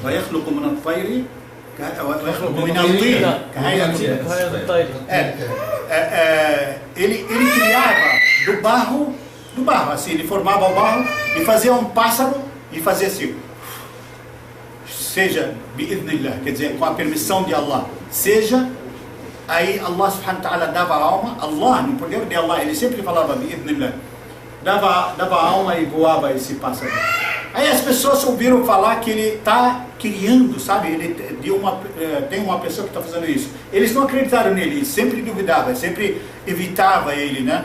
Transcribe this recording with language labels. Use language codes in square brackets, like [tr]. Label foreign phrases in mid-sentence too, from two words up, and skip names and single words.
[pt] Ele criava do barro, assim, ele formava o barro e fazia um pássaro e fazia assim, seja bi'idhnillah, quer dizer, com a permissão de Allah, seja, aí Allah [ar] سبحانه وتعالى [pt] dava a alma, Allah, no poder de Allah, ele sempre falava bi'idhnillah, dava a alma e voava esse pássaro. Aí as pessoas ouviram falar que ele está criando, sabe, tem uma pessoa que está fazendo isso. Eles não acreditaram nele, sempre duvidavam, sempre evitava ele, né?